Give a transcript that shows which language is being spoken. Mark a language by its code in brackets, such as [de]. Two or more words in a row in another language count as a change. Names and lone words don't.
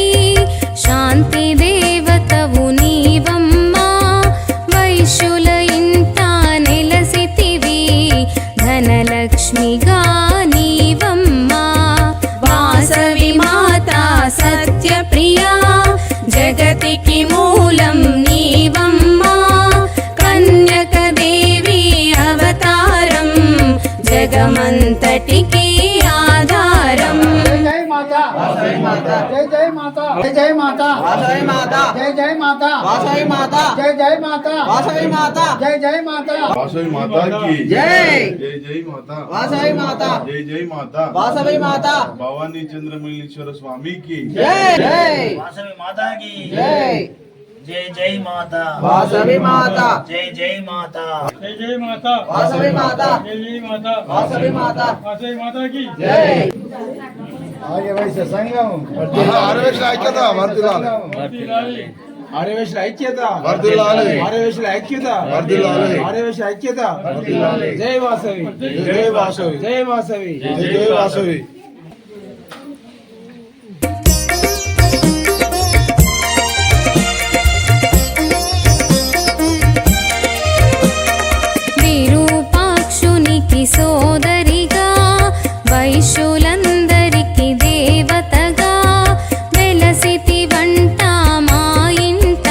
[te] శాంతి దేవతవు నీవమ్మా వైశ్యుల ఇంట నెలసితివి ధనలక్ష్మిగా నీవమ్మా వాసవి మాతా సత్యప్రియా జగతికి మూలం నీవమ్మా కన్యకదేవి అవతారం జగమంతటికి ఆధారం [hi] माता जय जय माता जय जय माता जय जय माता जय जय माता जय जय माता वासवी माता की जय जय जय माता वासवी माता जय जय माता वासवी माता भवानी चंद्रमल्लेश्वर स्वामी की जय जय वासवी माता की जय जय जय माता वासवी माता जय जय माता जय जय माता वासवी माता जय जय माता वासवी माता की जय आगे वैसे संगम [te] ఆర్యవేశ్వర ఐక్యత వర్ధిల్లాలి ఆర్యవేశ్వర ఐక్యత వర్ధిల్లాలి ఆర్యవేశ్వర ఐక్యత వర్ధిల్లాలి ఆర్యవేశ్వర ఐక్యత వర్ధిల్లాలి జై వాసవి జై వాసవి జై వాసవి జై వాసవి విరూపాక్షునికి సోదరిగా వైశ్యులందరికి దేవతగా వెలసితి వంట మా ఇంట